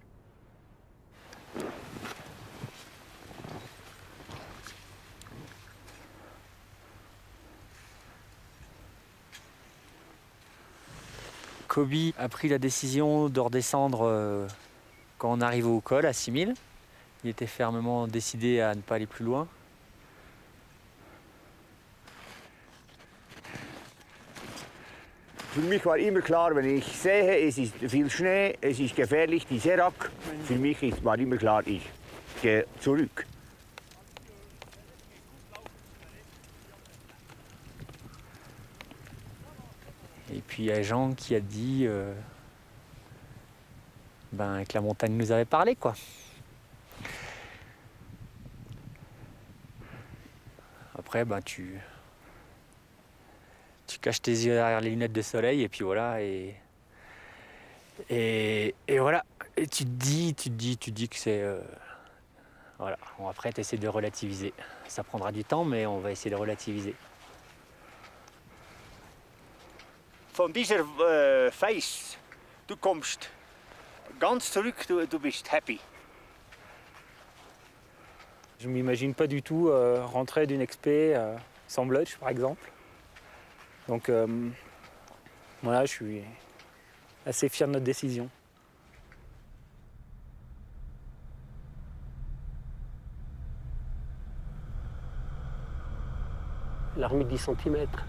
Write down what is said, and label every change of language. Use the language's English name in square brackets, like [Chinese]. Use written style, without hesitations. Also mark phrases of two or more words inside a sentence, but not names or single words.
[French] Kobe a pris la décision de redescendre quand on arrive au col à 6000. Il était fermement décidé à ne pas aller plus loin. [German] Für mich war immer klar, wenn ich sehe, es ist viel Schnee, es ist gefährlich, die Serak, für mich war immer klar, ich gehe zurück. [French] Et puis il y a Jean qui a dit que la montagne nous avait parlé, quoi. Après, tu caches tes yeux derrière les lunettes de soleil et puis voilà. Et voilà. Et tu te dis que c'est... voilà. Bon, après, tu essaies de relativiser. Ça prendra du temps, mais on va essayer de relativiser. [German] Von dieser Face, du kommst ganz zurück, du bist happy. [French] Je ne m'imagine pas du tout rentrer d'une expé sans Blotch, par exemple. Donc voilà, je suis assez fier de notre décision. Il a remis 10 cm.